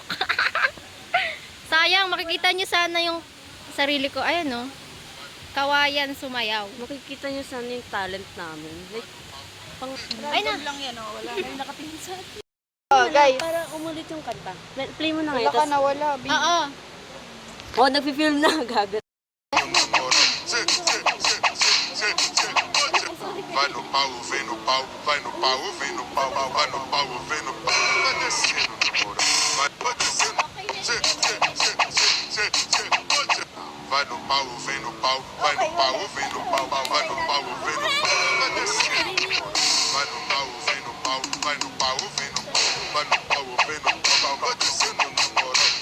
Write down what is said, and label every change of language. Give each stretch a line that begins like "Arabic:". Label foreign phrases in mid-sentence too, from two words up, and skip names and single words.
Filipino: Sayang, makikita nyo sana yung sarili ko. Ayan, no? kawayan sumayaw. Makikita nyo sana yung talent namin. Like, pang... Ay na. lang yan, oh. Wala na yung nakatingin sa atin. Oh, guys. Para umulit yung kanta. Play mo na Wala ngayon. ka na, wala. Oo. Oh, nagpi-film na. Gagat.
Portuguese: Vai no pau, vem no pau, vai no pau, vem no pau, vai no pau, vem no pau, vai descendo na moral, vai descendo, vai no pau, vem no pau, vai no pau, vem no pau, vai no pau, vem no pau, vai descendo, vai no pau, vem no pau, vai no pau, vem no pau, vai no pau, vem no pau, vai descendo na moral,